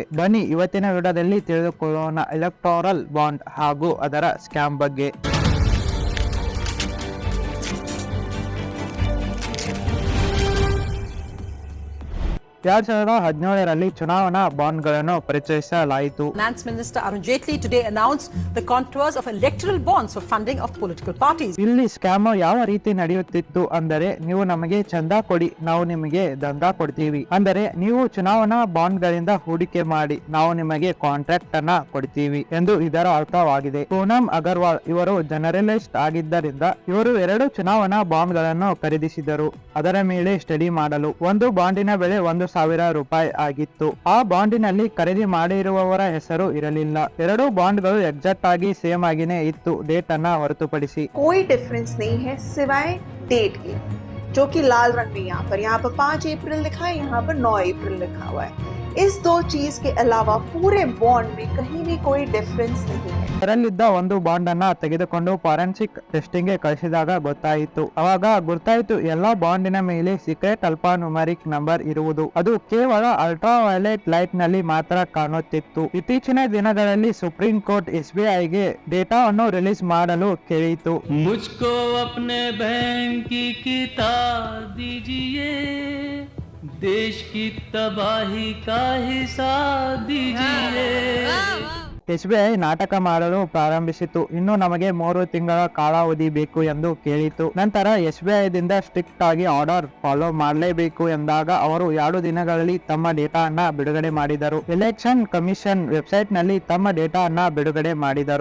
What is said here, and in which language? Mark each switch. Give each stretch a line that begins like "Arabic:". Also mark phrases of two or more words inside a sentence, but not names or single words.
Kannada: ಬನ್ನಿ ಇವತ್ತಿನ ವಿಡಿಯೋದಲ್ಲಿ ತಿಳಿದುಕೊಳ್ಳೋಣ
English: electoral bond
Kannada: ಹಾಗೂ ಅದರ ಸ್ಕ್ಯಾಮ್ ಬಗ್ಗೆ. 2017ರಲ್ಲಿ ಚುನಾವಣಾ ಬಾಂಡ್ಗಳನ್ನು ಪರಿಚಯಿಸಲಾಯಿತು.
English: Finance Minister Arun Jaitley today announced the contours of electoral bonds for funding of political parties.
Kannada: ಇಲ್ಲಿ ಸ್ಕ್ಯಾಮ್ ಯಾವ ರೀತಿ ನಡೆಯುತ್ತಿತ್ತು ಅಂದರೆ, ನೀವು ನಮಗೆ ಚಂದಾ ಕೊಡಿ, ನಾವು ನಿಮಗೆ ದಂಡ ಕೊಡ್ತೀವಿ. ಅಂದರೆ ನೀವು ಚುನಾವಣಾ ಬಾಂಡ್ಗಳಿಂದ ಹೂಡಿಕೆ ಮಾಡಿ, ನಾವು ನಿಮಗೆ ಕಾಂಟ್ರಾಕ್ಟ್ ಅನ್ನ ಕೊಡ್ತೀವಿ ಎಂದು ಇದರ ಅರ್ಥವಾಗಿದೆ. ಪೂನಂ ಅಗರ್ವಾಲ್ ಇವರು ಜರ್ನಲಿಸ್ಟ್ ಆಗಿದ್ದರಿಂದ ಇವರು 2 ಚುನಾವಣಾ ಬಾಂಡ್ಗಳನ್ನು ಖರೀದಿಸಿದರು. ಅದರ ಮೇಲೆ ಸ್ಟಡಿ ಮಾಡಲು ಒಂದು ಬಾಂಡಿನ ಬೆಲೆ 1,000 ರೂಪಾಯಿ ಆಗಿತ್ತು. ಆ ಬಾಂಡಿನಲ್ಲಿ ಖರೀದಿ ಮಾಡಿರುವವರ ಹೆಸರು ಇರಲಿಲ್ಲ. 2 ಬಾಂಡ್ಗಳು ಎಕ್ಸಾಕ್ಟ್ ಆಗಿ ಸೇಮ್ ಆಗಿನೇ ಇತ್ತು, ಡೇಟ್ ಅನ್ನ ಹೊರತುಪಡಿಸಿ.
Hindi: कोई डिफरेंस नहीं है सिवाय डेट के, जो कि लाल रंग में यहाँ पर 5 अप्रैल लिखा है, यहाँ पर 9 अप्रैल लिखा हुआ है. इस 2 चीज के अलावा पूरे बॉन्ड में कहीं भी कोई डिफरेंस नहीं है.
Kannada: ಅದರಲ್ಲಿದ್ದ ಒಂದು ಬಾಂಡ್ ಅನ್ನ ತೆಗೆದುಕೊಂಡು
English: forensic testing
Kannada: ಗೆ ಕಳಿಸಿದಾಗ ಗೊತ್ತಾಯಿತು. ಅವಾಗ ಗೊತ್ತಾಯಿತು ಎಲ್ಲಾ ಬಾಂಡಿನ ಮೇಲೆ
English: secret alphanumeric number
Kannada: ಇರುವುದು. ಅದು ಕೇವಲ
English: ultra violet light
Kannada: ನಲ್ಲಿ ಮಾತ್ರ ಕಾಣುತ್ತಿತ್ತು. ಇತ್ತೀಚಿನ ದಿನಗಳಲ್ಲಿ ಸುಪ್ರೀಂ ಕೋರ್ಟ್ SBI ಗೆ ಡೇಟಾವನ್ನು ರಿಲೀಸ್ ಮಾಡಲು ಕೇಳಿತು.
Hindi: मुझको अपने बैंक की किताब दीजिए, देश की तबाही का हिसाब दीजिए.
Kannada: SBI ನಾಟಕ ಮಾಡಲು ಪ್ರಾರಂಭಿಸಿತು. ಇನ್ನು ನಮಗೆ 3 ತಿಂಗಳ ಕಾಲಾವಧಿ ಬೇಕು ಎಂದು ಕೇಳಿತು. ನಂತರ SBI ದಿಂದ ಸ್ಟ್ರಿಕ್ಟ್ ಆಗಿ
English: order follow
Kannada: ಮಾಡಲೇಬೇಕು ಎಂದಾಗ ಅವರು 2 ದಿನಗಳಲ್ಲಿ ತಮ್ಮ ಡೇಟಾ ಅನ್ನ ಬಿಡುಗಡೆ ಮಾಡಿದರು.
English: Election Commission website
Kannada: ನಲ್ಲಿ ತಮ್ಮ ಡೇಟಾ ಅನ್ನ ಬಿಡುಗಡೆ ಮಾಡಿದರು.